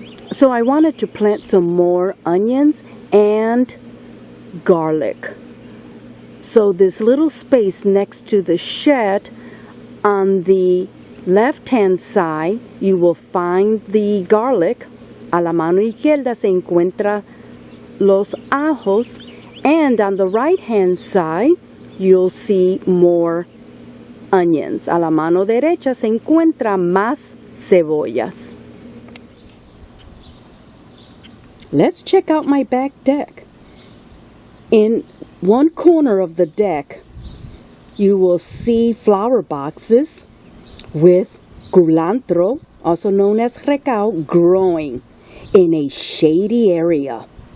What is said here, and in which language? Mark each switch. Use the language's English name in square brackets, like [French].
[English] So I wanted to plant some more onions and garlic. So this little space next to the shed, on the left-hand side, you will find the garlic. [Spanish] A la mano izquierda se encuentra los ajos. [English] And on the right-hand side, you'll see more onions. [Spanish] A la mano derecha se encuentra más cebollas. [English] Let's check out my back deck. In one corner of the deck, you will see flower boxes with culantro, also known as recao, growing in a shady area.